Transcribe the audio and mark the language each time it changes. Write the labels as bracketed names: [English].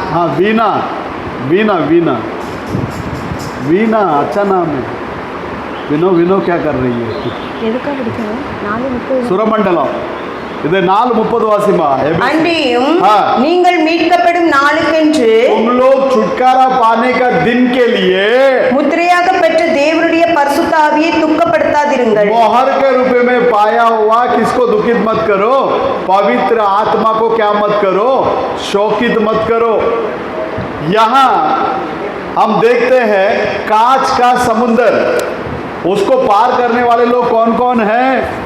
[Hindi] हाँ, वीना वीना वीना वीना, अच्छा नाम है। विनो क्या कर रही है? [Tamil] எதுக்காக படிக்கணும்? 4:30 சுரமண்டலம் இது 4:30 வாசிமா। அன்றியும் [Hindi] हाँ। [Tamil] நீங்கள் மீட்கப்படும் நாளுக்கென்று [Hindi] तुम लोग छुटकारा पाने का दिन के लिए [Tamil] முத்திரையாக பெற்ற தேவனுடைய பரிசுத்த ஆவியை துக்கப்படுத்தாதிருங்கள்। [Hindi] मोहर के रूप में पाया हुआ किसको दुखित मत करो, पवित्र आत्मा को क्या मत करो, शोकित मत करो। यहाँ हम देखते हैं कांच का समुंदर, उसको पार करने वाले लोग कौन कौन हैं?